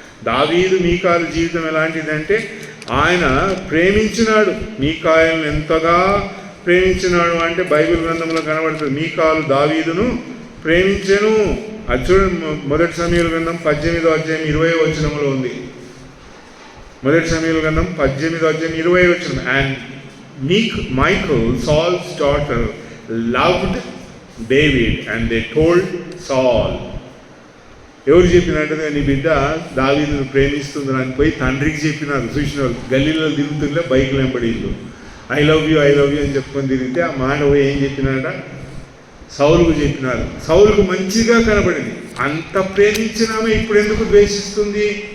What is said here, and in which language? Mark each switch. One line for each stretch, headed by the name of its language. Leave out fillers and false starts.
Telugu: దావీదు మీకాలు జీవితం ఎలాంటిదంటే ఆయన ప్రేమించినాడు, మీకాయలను ఎంతగా ప్రేమించినాడు అంటే బైబిల్ గ్రంథంలో కనబడుతుంది. మీకాలు దావీదును ప్రేమించెను. అది చూడండి, మొదటి సమూయేలు గ్రంథం 18వ అధ్యాయం 20వ వచనంలో ఉంది. మొదటి సమూయేలు గ్రంథం 18వ అధ్యాయం 20వ వచనం.
English: And Michal, Saul's daughter, loved David and they told Saul.
Telugu: ఎవరు చెప్పినట్టుగా నీ బిడ్డ దావీదును ప్రేమిస్తుందని అని పోయి తండ్రికి చెప్పినారు. చూసిన వాళ్ళు గల్లీలో తిరుగుతుండే బైకులు వెంబడిళ్ళు
English: I love you
Telugu: అని చెప్పుకొని తిరిగితే ఆ మాట పోయి ఏం చెప్పినాడ సౌలుకు చెప్పినారు. సౌలుకు మంచిగా కనబడింది. అంత ప్రేమించినామే ఇప్పుడు ఎందుకు ద్వేషిస్తుంది?